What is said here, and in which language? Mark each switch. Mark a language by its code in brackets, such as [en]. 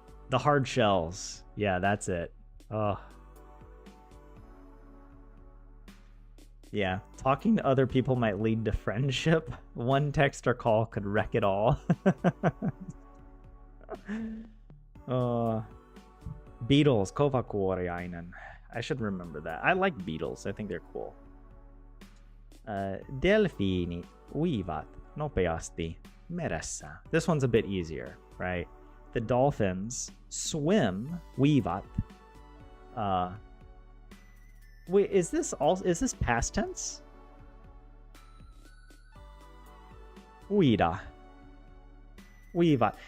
[en] The hard shells. Yeah, that's it. Oh. Yeah, talking to other people might lead to friendship. One text or call could wreck it all. Beatles, kovakuoriainen. I should remember that. I like Beatles. I think they're cool. [fi] Delfiini uivat nopeasti meressä. [en] This one's a bit easier, right? The dolphins swim, uivat. Wait, is this past tense? [fi] Uida. Uivat.